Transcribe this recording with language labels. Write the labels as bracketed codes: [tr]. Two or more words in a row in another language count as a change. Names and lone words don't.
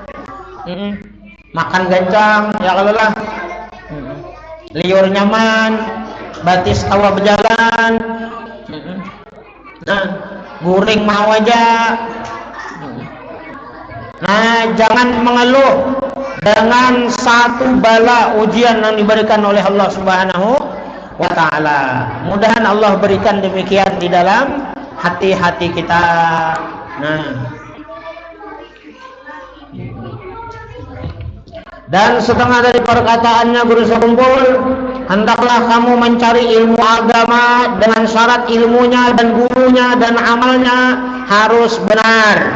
[bjn] Makan gancang, ya kalau lah. Liur nyaman, batis tawa berjalan, nah guring mau aja. [id] Nah, jangan mengeluh dengan satu bala ujian yang diberikan oleh Allah [ar] Subhanahu wa taala. [id] Mudahan Allah berikan demikian di dalam hati-hati kita. Nah, dan setengah dari perkataannya Guru sekumpul, hendaklah kamu mencari ilmu agama dengan syarat ilmunya dan gurunya dan amalnya harus benar.